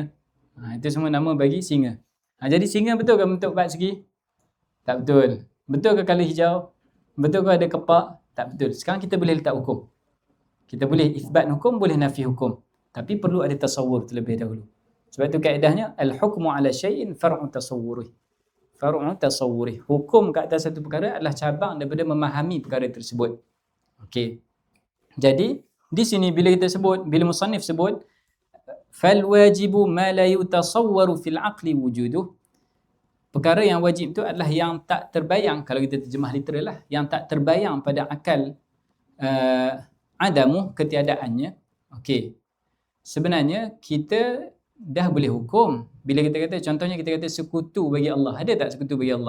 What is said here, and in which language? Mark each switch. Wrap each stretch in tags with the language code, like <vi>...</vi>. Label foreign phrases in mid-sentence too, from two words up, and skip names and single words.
<ms>Itu semua nama bagi singa. Jadi singa betul ke bentuk 4 segi? Tak betul. Betul ke colour hijau? Betul ke ada kepak? Tak betul. Sekarang kita boleh letak hukum. Kita boleh isbat hukum, boleh nafi hukum. Tapi perlu ada tasawur terlebih dahulu. Sebab itu kaedahnya</ms> <ar>الحكم على شيء فرع تصوره. فرع تصوره.</ar> <ms>Hukum ke atas satu perkara adalah cabang daripada memahami perkara tersebut. Okey. Jadi di sini bila kita sebut, bila musannif sebut</ms> <ar>فالواجب ما لا يتصور في العقل وجوده.</ar> <ms>Perkara yang wajib itu adalah yang tak terbayang, kalau kita terjemah literal lah, yang tak terbayang pada akal adamu, ketiadaannya. Okey. Sebenarnya kita dah boleh hukum. Bila kita kata, contohnya kita kata sekutu bagi Allah. Ada tak sekutu bagi Allah?</ms>